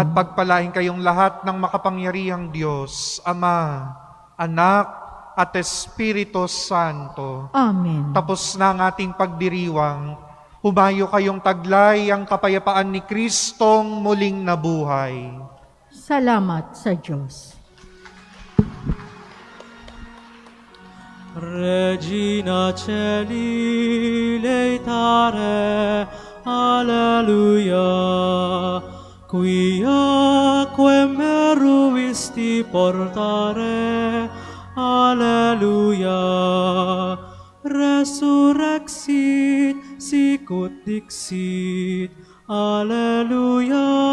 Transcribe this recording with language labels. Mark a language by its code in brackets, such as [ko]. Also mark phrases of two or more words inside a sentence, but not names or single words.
[tl] at pagpalain kayong lahat ng makapangyarihang Diyos, Ama, Anak, at Espiritu Santo. Amen. Tapos na ang ating pagdiriwang, humayo kayong taglay ang kapayapaan ni Kristong muling nabuhay. Salamat sa Diyos. [la] Regina Celi leitare, Alleluia, quia quem meruisti portare, Alleluia, resurrexit sicut dixit, Alleluia.